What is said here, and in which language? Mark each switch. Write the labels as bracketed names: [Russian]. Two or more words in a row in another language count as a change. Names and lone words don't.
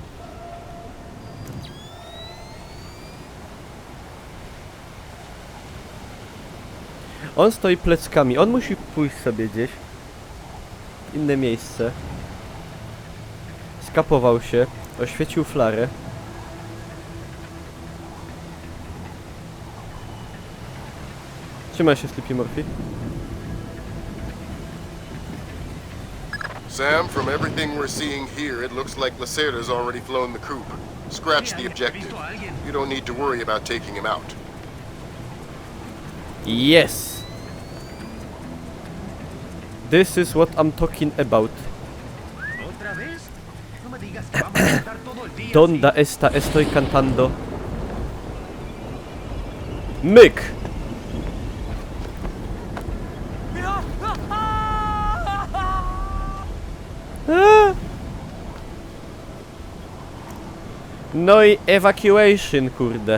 [Polish] On stoi pleckami, on musi pójść sobie gdzieś. W inne miejsce. Skapował się, oświecił flarę. Trzymaj się, Sleepy Murphy. [English] Sam, from everything we're seeing here, it looks like Lacerda's already flown the coop. Scratch the objective. You don't need to worry about taking him out. Yes! This is what I'm talking about. [Spanish] Donda esta estoy cantando. [Polish] Myk! No i evacuation, kurde.